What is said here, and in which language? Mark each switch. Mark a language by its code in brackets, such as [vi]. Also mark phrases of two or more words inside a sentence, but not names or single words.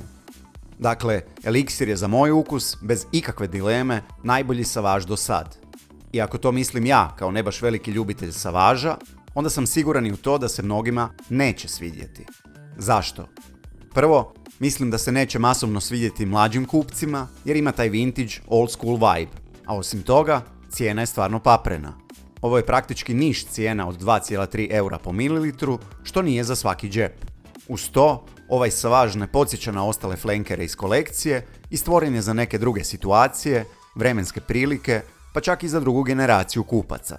[hr] Dakle, Elixir je za moj ukus, bez ikakve dileme, najbolji Sauvage do sad. I ako to mislim ja, kao ne baš veliki ljubitelj Sauvagea, onda sam siguran i u to da se mnogima neće svidjeti. Zašto? Prvo, mislim da se neće masovno svidjeti mlađim kupcima, jer ima taj [en] vintage, old school vibe. [hr] A osim toga, cijena je stvarno paprena. Ovo je praktički niš cijena od 2,3 eura po mililitru, što nije za svaki džep. Uz to, ovaj Sauvage ne podsjeća na ostale flankere iz kolekcije i stvoren je za neke druge situacije, vremenske prilike, pa čak i za drugu generaciju kupaca.